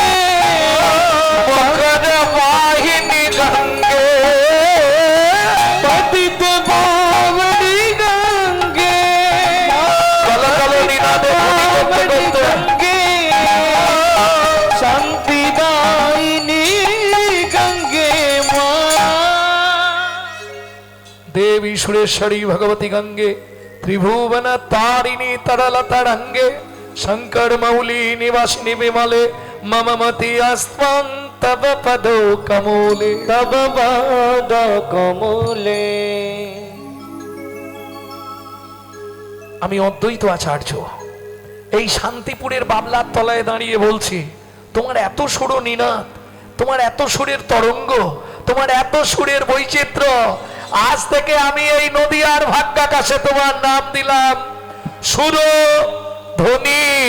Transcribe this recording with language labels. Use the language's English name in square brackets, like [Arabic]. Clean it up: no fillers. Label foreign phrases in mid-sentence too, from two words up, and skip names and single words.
[Bangla] মকর বাহিনী গঙ্গে, পতিত পাবনী গঙ্গে, কল কল নিনাদে ধ্বনি করতে করতে গঙ্গে, শান্তিদায়িনী গঙ্গে মা। [Sanskrit] देवी सुरेश्वरी भगवती गंगे, त्रिभुवन तारिणी तरलतरंगे, शंकर मौली निवासिनी विमले, मम मति अस्त्वं तव पदो कमूले। [Bangla] তব পদ কমলে। আমি অদ্বৈত আচার্য এই শান্তিপুরের বাবলার তলায় দাঁড়িয়ে বলছি, তোমার এত সুর নিনাদ, তোমার এত সুরের তরঙ্গ, তোমার এত সুরের বৈচিত্র্য, আজ থেকে আমি এই নদীয়ার ভাগ্যাকাশে তোমার নাম দিলাম সুরধ্বনি।